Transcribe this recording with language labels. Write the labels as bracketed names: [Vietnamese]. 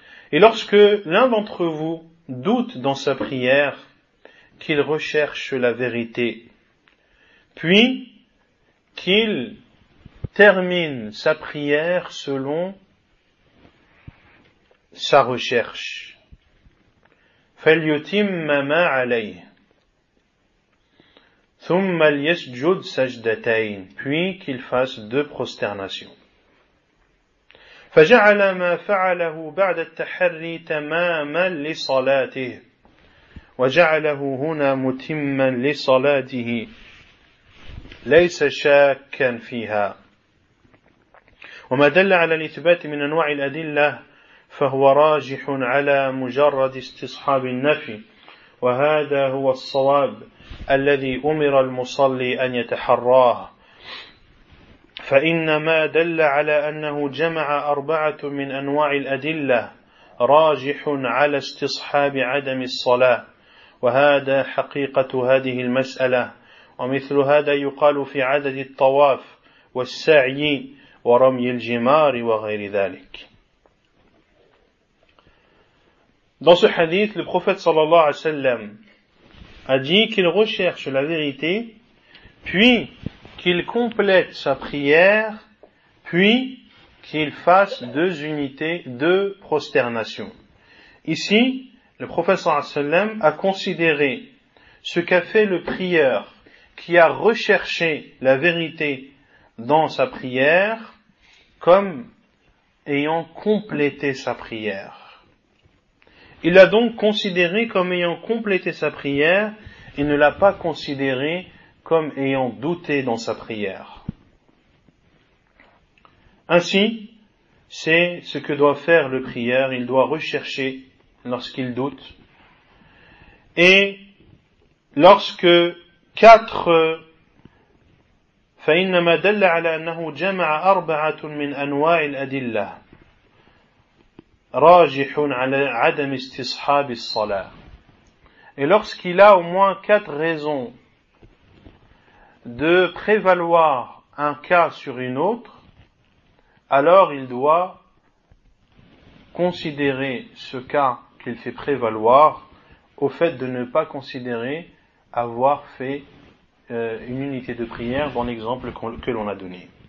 [French] Et lorsque l'un d'entre vous doute dans sa prière, qu'il recherche la vérité, puis qu'il termine sa prière selon sa recherche. [Arabic] فَلْيُتِمَّ مَا عَلَيْهِ ثُمَّ لِيَسْجُدْ سَجْدَتَيْنِ. [French] Puis qu'il fasse deux prosternations. [Arabic] فَجَعَلَ مَا فَعَلَهُ بَعْدَ التَّحَرِّي تَمَامًا لِصَلَاتِهِ وَجَعَلَهُ هُنَا مُتِمًّا لِصَلَاتِهِ لَيْسَ شَاكًا فِيهَا وَمَا دَلَّ عَلَى الْإِثْبَاتِ مِنْ أَنْوَاعِ الْأَدِلَّةِ فهو راجح على مجرد استصحاب النفي وهذا هو الصواب الذي أمر المصلي أن يتحراه فإنما دل على أنه جمع أربعة من أنواع الأدلة راجح على استصحاب عدم الصلاة وهذا حقيقة هذه المسألة ومثل هذا يقال في عدد الطواف والسعي ورمي الجمار وغير ذلك. [French] Dans ce hadith, le prophète sallallahu alayhi wa sallam a dit qu'il recherche la vérité, puis qu'il complète sa prière, puis qu'il fasse deux unités, deux prosternations. Ici, le prophète sallallahu alayhi wa sallam a considéré ce qu'a fait le prieur qui a recherché la vérité dans sa prière comme ayant complété sa prière. Il l'a donc considéré comme ayant complété sa prière et ne l'a pas considéré comme ayant douté dans sa prière. Ainsi, c'est ce que doit faire le prieur. Il doit rechercher lorsqu'il doute. Et lorsque quatre [Arabic] فَإِنَّمَا دَلَّ عَلَى أَنَّهُ جَمَعَ أَرْبَعَةٌ مِّنْ أَنْوَاعِ الْأَدِلَّةِ راجح على عدم استصحاب الصلاة. [French] Et lorsqu'il a au moins quatre raisons de prévaloir un cas sur une autre, alors il doit considérer ce cas qu'il fait prévaloir au fait de ne pas considérer avoir fait une unité de prière dans l'exemple que l'on a donné.